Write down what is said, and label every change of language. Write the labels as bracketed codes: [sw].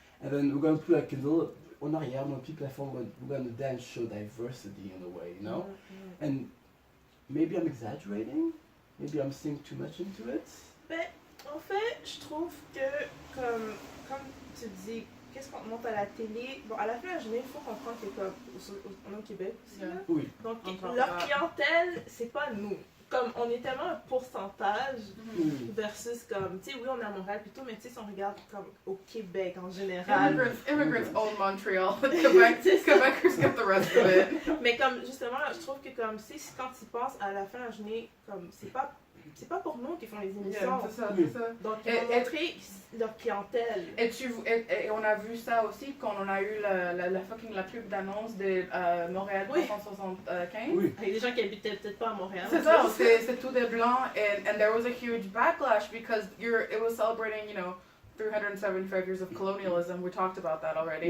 [en] And then we're going to put like a little, [fr] on arrière, [en] on a petite platform, we're going to then show diversity in a way, you know? And maybe I'm exaggerating, maybe I'm seeing too much into it. [fr] Ben, en fait, je trouve que, comme tu dis, qu'est-ce qu'on monte à la télé, bon, à la fin, il faut comprendre que comme, on est au Québec aussi, là. Donc, leur clientèle, c'est pas nous. Comme on est tellement un pourcentage versus comme, tu sais, oui on est à Montréal plutôt, mais tu sais si on regarde comme au Québec en général. [en] Immigrants own Montreal, Quebecers get the rest of it. [fr] Mais comme justement, je trouve que comme si quand ils pensent à la fin de la journée, comme c'est pas pour nous qui font les émissions. C'est ça. Donc ils vont montrer leur clientèle. Et on a vu ça aussi quand on a eu la pub d'annonce de Montréal 375. Avec des gens qui habitaient peut-être pas à Montréal. C'est ça, c'est tout des blancs, [en] and there was a huge backlash because it was celebrating, you know, 375 years of colonialism. We talked about that already.